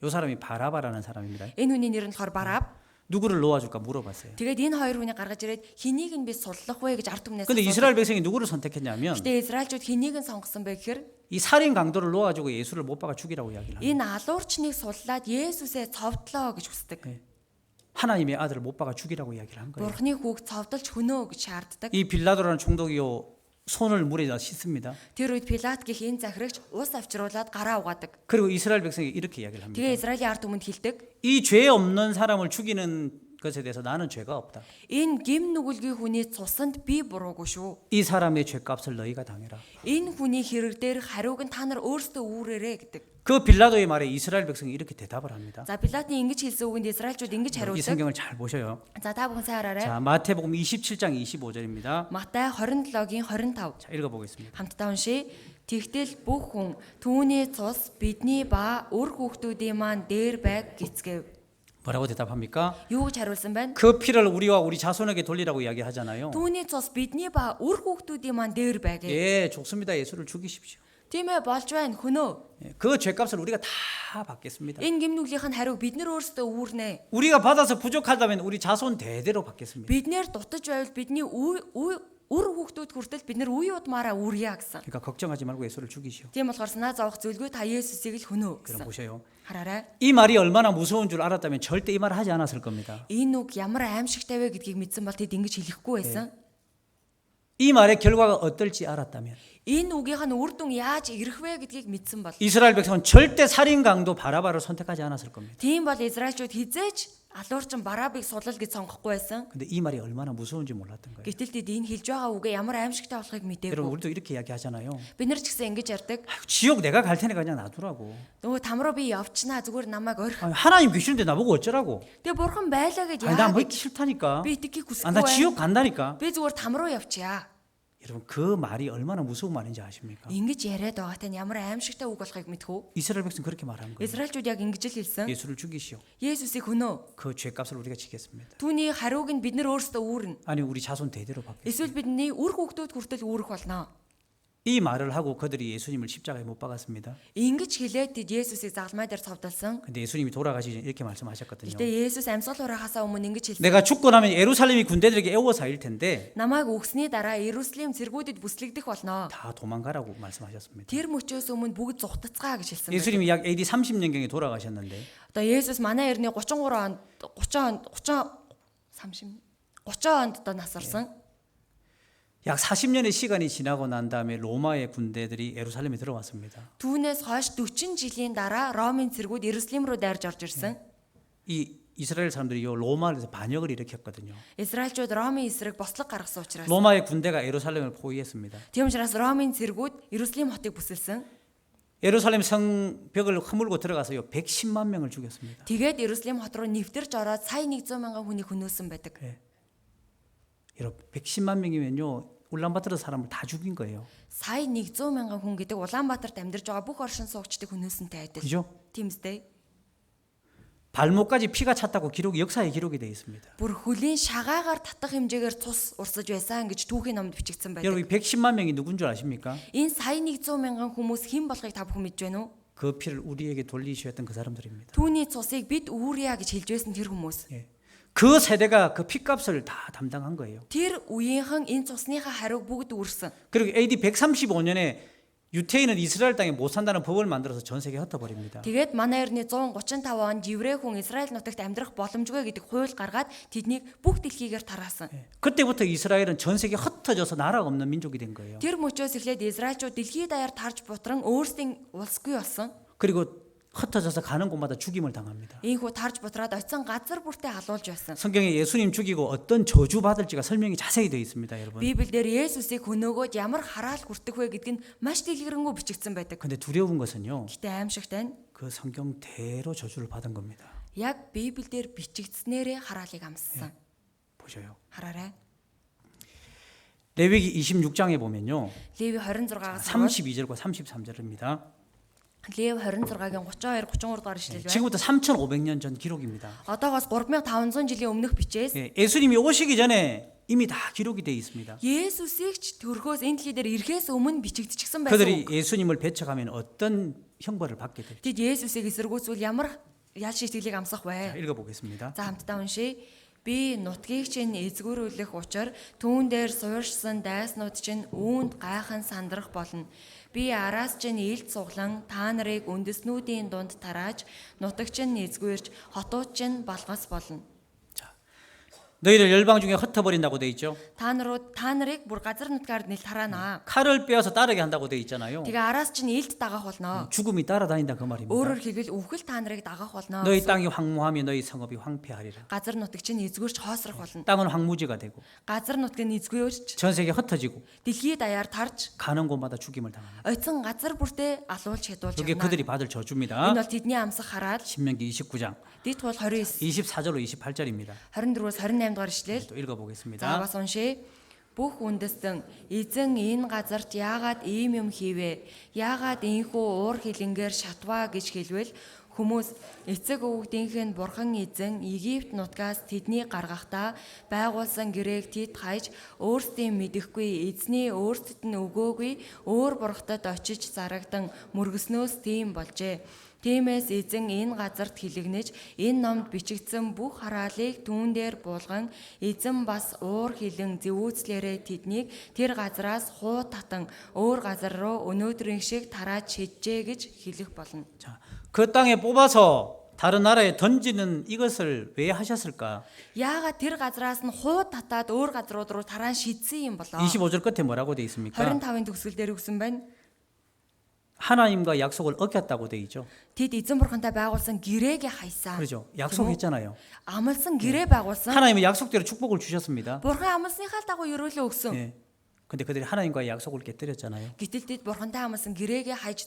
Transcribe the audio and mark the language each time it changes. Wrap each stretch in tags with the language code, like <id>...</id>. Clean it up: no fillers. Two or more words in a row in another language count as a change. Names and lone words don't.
<ko>이 사람이 바라바라는 사람입니다.</ko> <mn>энэ хүний нэр нь болохоор Бараб.</mn> <ko>누구를 놓아줄까 물어봤어요.</ko> <mn>Тэгээд энэ хоёр хүнийг гаргаж ирээд хэнийг нь би суллах вэ гэж ард түмнээс</mn> <ko>근데</ko> <mn>асуудаг.</mn> <ko>이스라엘 백성이 누구를 선택했냐면</ko> <mn>Гэтэ Израильчууд хэнийг нь сонгосон бэ гэхээр</mn> <ko>이 살인 강도를 놓아주고 예수를 못 박아 죽이라고 이야기를 합니다.</ko> <mn>энэ алуурчныг суллаад Есүсээ цовдлоо гэж хүсдэг.</mn> <ko>하나님의 아들을 못 박아 죽이라고 이야기를 한 거예요.</ko> <mn>Бурхны хүүг цовдолж хөнөө гэж шаарддаг.</mn> <ko>이 빌라도라는 총독이요, 손을 물에다 씻습니다.</ko> <mn>Тэр үед Пилат гэх энэ захирагч ус авчруулад гараа угаадаг.</mn> <ko>그리고 이스라엘 백성이 이렇게 이야기를 합니다.</ko> <mn>Тэгээ Израилийн ард түмэнд хэлдэг.</mn> <ko>이 죄 없는 사람을 죽이는 것에 대해서 나는 죄가 없다.</ko> <mn>Энэ гим нүгэлгүй хүний цусанд би буруугүй шүү.</mn> <ko>이 사람의 죄값을 너희가 당해라.</ko> <mn>Энэ хүний хэрэг дээр хариуг нь та нар өөрсдөө үүрээрээ гэдэг.</mn> <ko>그 빌라도의 말에 이스라엘 백성이 이렇게 대답을 합니다.</ko> <mn>За Пилатын ингэж хэлсэн үгэнд Израильчууд ингэж</mn> <ko>이</ko> <mn>хариулдаг.</mn> <ko>성경을 잘 보셔요.</ko> <mn>За та бүхэн сайн хараарай.</mn> <ko>자, 마태복음 27장 25절입니다.</ko> <mn>Матай 27-гийн 25.</mn> <ko>자, 읽어보겠습니다.</ko> <mn>Хамтдаа уншия. Тэгтэл бүх хүн түүний цус бидний ба өр хүүхдүүдийн маань дээр байг гэцгээв.</mn> <ko>뭐라고 대답합니까?</ko> <mn>Юу гэж хариулсан байна?</mn> <ko>그 피를 우리와 우리 자손에게 돌리라고 이야기하잖아요.</ko> <mn>Түүний цус бидний ба өр хүүхдүүдийн маань дээр байг.</mn> <ko>예, 좋습니다. 예수를 죽이십시오.</ko> <mn>Тийм ээ болж байна хөнөө.</mn> <ko>예, 그 죄값을 우리가 다 받겠습니다.</ko> <mn>Энэ гимнүглийнх нь хариуг бид нар өөрсдөө үүрнэ.</mn> <ko>우리가 받아서 부족하다면 우리 자손 대대로 받겠습니다.</ko> <mn>Биднэр дутаж байвал бидний өр хүүхдүүд хүртэл бид нар үе удмаараа үүрье гэсэн.</mn> <ko>그러니까 걱정하지 말고 예수를 죽이시오.</ko> <mn>Тийм болохоор санаа зовох зүйлгүй та Есүсийг л хөнөө</mn> <ko>그럼</ko> <mn>гэсэн.</mn> <ko>보세요.</ko> <mn>Хараарай.</mn> <ko>이 말이 얼마나 무서운 줄 알았다면 절대 이 말을 하지 않았을 겁니다.</ko> <mn>Энэ үг ямар аимшигтай вэ гэдгийг мэдсэн бол тэд ингэж хэлэхгүй байсан.</mn> <ko>이 말의 결과가 어떨지 알았다면</ko> <mn>Энэ үгийнх нь үр дүн яаж ирэх вэ гэдгийг мэдсэн бол</mn> <ko>이스라엘 백성은 절대 살인 강도 바라바를 선택하지 않았을 겁니다.</ko> <mn>тийм бол Израильчууд хизээч алуурчин Барабыг сулал гэж сонгохгүй байсан.</mn> <ko>근데 이 말이 얼마나 무서운지 몰랐던 거예요.</ko> <mn>Гэтэл тэд энэ хэлж байгаа үгээ ямар аимшигтай болохыг</mn> <ko>여러분</ko> <mn>мэдээгүй.</mn> <ko>우리도 이렇게 이야기하잖아요.</ko> <mn>Бид нар ч гэсэн ингэж ярьдаг.</mn> <ko>아유, 지옥 내가 갈 테니까 그냥 놔두라고.</ko> <mn>Нөгөө тамруу би явчнаа зүгээр намайг орх.</mn> <ko>아니, 하나님 귀신인데 나보고 어쩌라고.</ko> <mn>Тэгээ бурхан байлаа гэж</mn> <ko>아니, 나</ko> <mn>яа</mn> <ko>뭐</ko> <mn>гэж</mn> <ko>싫다니까.</ko> <mn>би итгэхийг</mn> <ko>아, 나</ko> <mn>хүсэхгүй</mn> <ko>지옥</ko> <mn>байна.</mn> <ko>간다니까.</ko> <mn>Би зүгээр тамруу явчихъя.</mn> <ko>여러분 그 말이 얼마나 무서운 말인지 아십니까?</ko> <mn>Ингэж яриад байгаатай нь ямар аимшигтай үг болохыг мэдхүү?</mn> <ko>이스라엘 백성 그렇게 말한 거예요.</ko> <mn>Израильчууд яг ингэж л хэлсэн.</mn> <ko>예수를 죽이시오.</ko> <mn>Есүсийг хөнөө.</mn> <ko>그 죄값을 우리가 지겠습니다.</ko> <mn>Түүний хариуг нь бид нар өөрсдөө үүрнэ.</mn> <ko>아니 우리 자손 대대로 받겠습니다.</ko> <mn>Эсвэл бидний үр хүүхдүүд хүртэл үүрэх болно.</mn> <ko>이 말을 하고 그들이 예수님을 십자가에 못 박았습니다.</ko> <mn>Ингэж хэлээд тэд Есүсийг загалмай дээр цовдлсон.</mn> <ko>근데 예수님이 돌아가시기 전에 이렇게 말씀하셨거든요.</ko> <mn>Гэтэ Есүс амьсгал хураахаасаа өмнө ингэж хэлсэн.</mn> <ko>내가 죽고 나면 예루살렘이 군대들에게 애워사일 텐데</ko> <mn>Намайг өгсөний дараа Иерусалим цэргүүдэд бүслэгдэх болно.</mn> <ko>다 도망가라고 말씀하셨습니다.</ko> <mn>Тэр мөчөөс өмнө бүгд зугтацгаа гэж хэлсэн байна.</mn> <ko>예수님이 약 AD 30년경에 돌아가셨는데</ko> <mn>Одоо Есүс манай эртний 30 онд одоо насарсан.</mn> <ko>약 40년의 시간이 지나고 난 다음에 로마의 군대들이 예루살렘에 들어왔습니다.</ko> <mn>Түүнээс хойш 40 жилийн дараа Ромын цэргүүд Иерусалим руу дайрж орж ирсэн.</mn> <ko>이 이스라엘 사람들이 요 로마에서 반역을 일으켰거든요.</ko> <mn>Израильчууд Ромын эсрэг бослог гаргасан учраас.</mn> <ko>로마의 군대가 예루살렘을 포위했습니다.</ko> <mn>Тийм учраас Ромын цэргүүд Иерусалим хотыг бүсэлсэн.</mn> <ko>예루살렘 성벽을 허물고 들어가서요 110만 명을 죽였습니다.</ko> <mn>Тэгээд Иерусалим хот руу нэвтэрж ороод сая 100 мянган хүнийг хөнөөсөн байдаг.</mn> <ko>여러분 110만 명이면요 울란바토르 사람을 다 죽인 거예요.</ko> <mn>Сая 100 мянган хүн гэдэг Улаанбаатарт амьдарч байгаа бүх оршин суугчдыг хөнөөсөнтэй адил.</mn> <ko>그죠?</ko> <mn>Тийм үстэй.</mn> <ko>발목까지 피가 찼다고 기록이 역사에 기록이 되어 있습니다.</ko> <mn>Бүр хөлийн шагаагаар татах хэмжээгээр цус урсаж байсан гэж түүхийн номд бичигдсэн байдаг.</mn> <ko>여러분 110만 명이 누군 줄 아십니까?</ko> <mn>Энэ сая 100 мянган хүмүүс хэн болохыг та бүхэн мэдж байна уу?</mn> <ko>그 피를 우리에게 돌리셨던 그 사람들입니다.</ko> <mn>Түүний цусыг бид үүрья гэж хэлж байсан тэр хүмүүс.</mn> <ko>예. 그 세대가 그 피값을 다 담당한 거예요.</ko> <mn>Тэр үеийнхэн энэ цусныхаа хариуг бүгд үүрсэн.</mn> <ko>그리고 AD 135년에 유태인은 이스라엘 땅에 못 산다는 법을 만들어서 전 세계에 흩어버립니다.</ko> <mn>Тэгээд манай эртний 135 онд еврей хүн Израиль нутагт амьдрах боломжгүй гэдэг хууль гаргаад тэднийг бүх дэлхийгээр тараасан.</mn> <ko>예. 그때부터 이스라엘은 전 세계에 흩어져서 나라가 없는 민족이 된 거예요.</ko> <mn>Тэр мөчөөс эхлээд Израильчууд дэлхий даяар тарж бутран өөрсдийн улсгүй болсон.</mn> <ko>그리고 흩어져서 가는 곳마다 죽임을 당합니다.</ko> <mn>Ийхүү тарж бутраад очисон газар бүртээ алуулж байсан.</mn> <ko>성경에 예수님 죽이고 어떤 저주 받을지가 설명이 자세히 되어 있습니다, 여러분.</ko> <mn>Библиэлд Есүсийг хөнөөгөөд ямар хараал хүртэх вэ гэдг нь маш дэлгэрэнгүй бичигдсэн байдаг.</mn> <ko>근데 두려운 것은요.</ko> <mn>Гэтэ аимшигтай нь</mn> <ko>그 성경대로 저주를 받은 겁니다.</ko> <mn>яг Библиэлд бичигдснээрээ хараалыг амссан.</mn> <ko>보셔요.</ko> <mn>Хараарай.</mn> <ko>레위기 26장에 보면요.</ko> <mn>Леви 26-аас</mn> <ko>32절과 33절입니다.</ko> <mn>Лев 26-гийн 32 33 дугаар ишлэл байна.</mn> <ko>지금부터 3,500년 전 기록입니다.</ko> <mn>Одоогоос 3500 жилийн өмнөх бичээс</mn> <ko>예, 예수님이 오시기 전에 이미 다 기록이 되어 있습니다.</ko> <mn>Есүсийг ч төрхөөс энэ дэлхий дээр ирэхээс өмнө бичигдчихсэн байсан.</mn> <ko>그들이 예수님을 배척하면 어떤 형벌을 받게 될지</ko> <mn>Тэд Есүсийг эсэргүүцвэл ямар ял шийтгэлийг амсах вэ?</mn> <ko>읽어보겠습니다.</ko> <mn>За хамтдаа уншийе. Би нутгийг чинь эзгүүрүүлэх учир түүн дээр суурьшсан дайснууд чинь үүнд гайхан сандрах болно. Би араас чинь илд суглан та нарыг үндэснүүдийн дунд тарааж нутаг чинь эзгүүрч хотууд чинь балгас болно.</mn> <ko>너희를 열방 중에 흩어버린다고 돼 있죠.</ko> <mn>Та нарыг бүр газар нутгаар нэл тараана.</mn> <ko>칼을 빼어서 따르게 한다고 돼 있잖아요.</ko> <mn>Тэгээ араас чинь илд дагах болно.</mn> <ko>죽음이 따라다닌다 그 말입니다.</ko> <mn>Өөрөөр хэлбэл үхэл та нарыг дагах болно.</mn> <ko>너희 땅이 황무하며 너희 성읍이 황폐하리라.</ko> <mn>Газар нутаг чинь эзгүүрч хоосрох болно.</mn> <ko>땅은 황무지가 되고</ko> <mn>Газар нутаг нь эзгүүрч</mn> <ko>전 세계 흩어지고</ko> <mn>дэлхий даяар тарж</mn> <ko>가는 곳마다 죽임을 당합니다.</ko> <mn>ойцсон газар бүртээ алуулж хэдүүлж</mn> <ko>이게</ko> <mn>явна.</mn> <ko>그들이 받을 저주입니다.</ko> <mn>Энэ бол тэдний амсах хараал.</mn> <ko>신명기 29장</ko> <mn>Дэд тул 29</mn> <ko>24절로 28절입니다.</ko> <mn>24-өөс 28 дугаар ишлэл.</mn> <ko>또</ko> <mn>За</mn> <ko>읽어보겠습니다.</ko> <mn>бас уншия. Бүх үндэстэн эзэн энэ газарт яагаад ийм юм хийвэ? Яагаад ийхүү уур хилэнгээр шатваа гэж хэлвэл хүмүүс эцэг өвгдийнх нь бурхан эзэн Египт нутгаас тэдний гаргахдаа байгуулсан гэрээг тэд хайж өөрсдийн мэдэхгүй эзний өөрсдөд нь өгөөгүй өөр бурхтад очиж зарагдан мөргөснөөс тийм болжээ. Тиймээс эзэн энэ газарт хилэгнэж энэ номд бичигдсэн бүх хараалыг түүн дээр буулган эзэн бас уур хилэн зэвүүцлээрээ тэднийг тэр газараас хуу татан өөр газар руу өнөөдрийн шиг тарааж шиджээ гэж хэлэх болно.</mn> <ko>자, 그 땅에 뽑아서 다른 나라에 던지는 이것을 왜 하셨을까?</ko> <mn>Яагаад тэр газараас нь хуу татаад өөр газрууд руу тараан шидсэн юм болоо?</mn> <ko>25절 끝에 뭐라고 돼 있습니까?</ko> <mn>25-ын төгсгөл дээр өгсөн байна.</mn> <ko>하나님과 약속을 어겼다고 돼 있죠.</ko> <mn>Тэд эзэн бурхантай байгуулсан гэрээг хайсан.</mn> <ko>그렇죠. 약속했잖아요.</ko> <mn>Амлсан гэрээ байгуулсан.</mn> <ko>하나님은 약속대로 축복을 주셨습니다.</ko> <mn>Бурхан амлсныхаа дагуу ерөөлөө өгсөн.</mn> <ko>예. 근데 그들이 하나님과의 약속을 깨뜨렸잖아요.</ko> <mn>Гэтэл тэд бурхантай амлсан гэрээг хайж</mn>